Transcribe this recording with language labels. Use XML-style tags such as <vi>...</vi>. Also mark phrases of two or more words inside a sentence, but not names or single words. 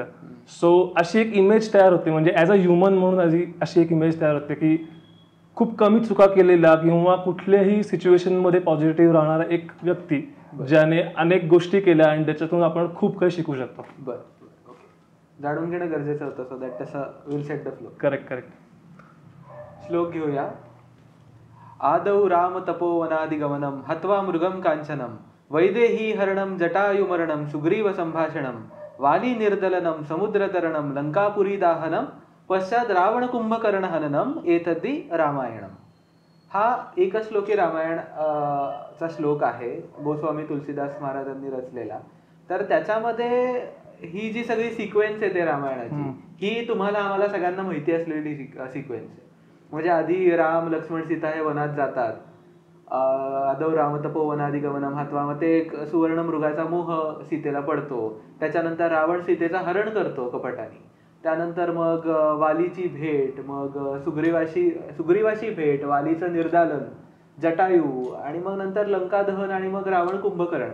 <mr>सो अशी एक इमेज तयार होते, म्हणजे</mr> <en>as a human</en> <mr>म्हणून अशी एक इमेज तयार होते की खूप कमी चुका केलेला किंवा कुठल्याही सिच्युएशनमध्ये पॉझिटिव्ह राहणारा एक व्यक्ती ज्याने अनेक गोष्टी केल्या आणि त्याच्यातून आपण खूप काही शिकू शकतो. बरं, ओके. जाणून घेणं गरजेचं होतं,</mr> <en>so that</en> <mr>तसं</mr> <en>will set the flow.</en> <mr>करेक्ट. श्लोक घेऊया.</mr> <sa>आदौ राम तपोवनादिगमनम हत्वा मृगम कांचनम वैदेही हरणम जटायुमरणम सुग्रीव संभाषणम वाली निर्दलनम समुद्रतरणम लंकापुरी दाहनम पश्चात रावण कुंभकर्ण हननम एतद्दी रामायणम.</sa> <mr>हा एकश्लोकी रामायण चा श्लोक आहे, गोस्वामी तुलसीदास महाराजांनी रचलेला. तर त्याच्यामध्ये ही जी सगळी सिक्वेन्स आहे रामायणाची, ही तुम्हाला आम्हाला सगळ्यांना माहिती असलेली सिक्वेन्स आहे. म्हणजे आधी राम लक्ष्मण सीता हे वनात जातात,</mr> <sa>आदौ राम तपोवनादिगमनम हत्वा,</sa> <mr>मग ते एक सुवर्ण मृगाचा मोह सीतेला पडतो. त्याच्यानंतर रावण सीतेचा हरण करतो कपटाने. त्यानंतर मग वालीची भेट, मग सुग्रीवाशी भेट, वालीचं निर्दालन, जटायू, आणि मग नंतर लंका दहन, आणि मग रावण कुंभकर्ण.</mr>